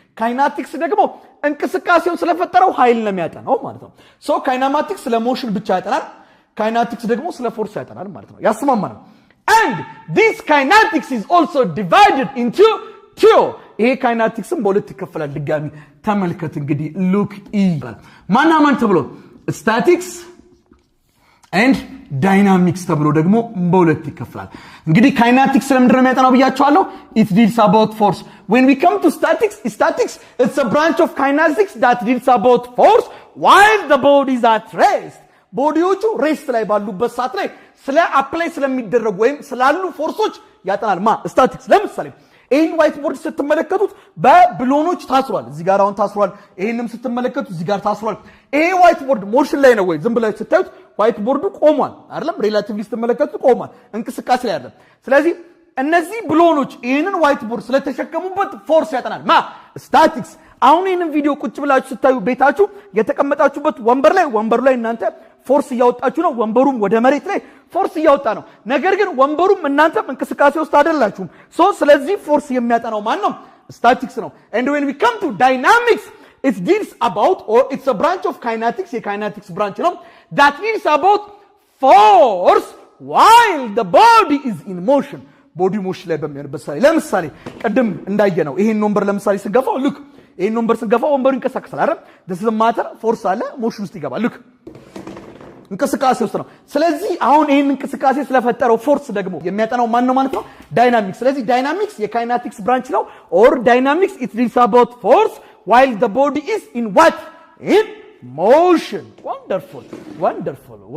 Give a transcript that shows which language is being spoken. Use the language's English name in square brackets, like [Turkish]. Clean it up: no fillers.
[Amharic] kinematics ደግሞ እንቅስቃሴውን ስለፈጠረው ኃይል ነው የሚያጠናው ማለት ነው። so kinematics ስለ ሞሽን ብቻ ያጠናል፣ kinematics ደግሞ ስለ ፎርስ ያጠናል ማለት ነው። ያስማማናል። [English] and this kinetics is also divided into two. [Amharic] ይሄ kinematicsም በሁለት ይከፈላል። ድጋሚ ተመልከት እንግዲህ look ይላል። ማናማን ተብሎ statics and dynamics ተብሎ ደግሞ በሁለት ይከፈላል። እንግዲህ kinematics ለምንድን ነው የሚያጠናው ብያችኋለሁ? [English] it deals about force. when we come to statics it's a branch of kinetics that deals about force while the body is at rest. [Amharic] ቦዲዎቹ ሬስት ላይ ባሉበት ሰዓት ላይ ስለ አፕላይ ስለሚደረጉ ወይም ስላሉ ፎርሶች ያጠናል። ስታቲክስ ለምሳሌ ይሄን ዋይት ቦርድ ስትመለከቱት በብሎኖች ታስሯል። እዚህ ጋር አሁን ታስሯል። ይሄንም ስትመለከቱት እዚህ ጋር ታስሯል። ይሄ ዋይት ቦርድ ሞሽን ላይ ነው ወይ? ዝም ብላችሁ ስታዩት ዋይት ቦርዱ ቆሟል አይደለም? ሪላቲቭሊ ስትመለከቱት ቆሟል፣ እንቅስቃሴ ላይ አይደለም። ስለዚህ እነዚህ ብሎኖች ይሄንን ዋይት ቦርድ ስለተሸከሙበት ፎርስ ያጠናል ስታቲክስ። አሁን ይሄንን ቪዲዮ ቁጭ ብላችሁ ስታዩ ቤታችሁ የተቀመጣችሁበት ወንበሩ ላይ እናንተ ፎርስ እያወጣችሁ ነው። ወንበሩም ወደ መሬት ላይ ፎርስ እያወጣ ነው። ነገር ግን ወንበሩም እናንተም እንቅስቃሴ ውስጥ አይደላችሁም። ስለዚህ ፎርስ የሚያጠናው ማን ነው? ስታቲክስ ነው። [English] and when we come to dynamics it deals about, or it's a branch of kinetics, [Amharic] የካይናቲክስ branch ነው [English] that deals about force while the body is in motion. [Amharic] ቦዲ ሞሽን ላይ በሚሆንበት ሰዓት ለምሳሌ ቀደም እንዳየነው ይሄን ወንበር ለምሳሌ ስንገፋው ልክ ይሄን ወንበር ስንገፋው ወንበሩ ይንቀሳቀሳል አይደል? [English] this is matter [Amharic] ፎርስ አለ፣ ሞሽን ውስጥ ይገባል። ልክ እንቅስቃሴ ውስጥ ነው። ስለዚህ አሁን ይሄን እንቅስቃሴ ስለፈጠረው ፎርስ ደግሞ የሚያጠናው ማን ነው ማለት ነው? ዳይናሚክስ። ስለዚህ ዳይናሚክስ የካይናቲክስ ብራንች ነው። [English] or dynamics it deals about force while the body is in what? in motion. wonderful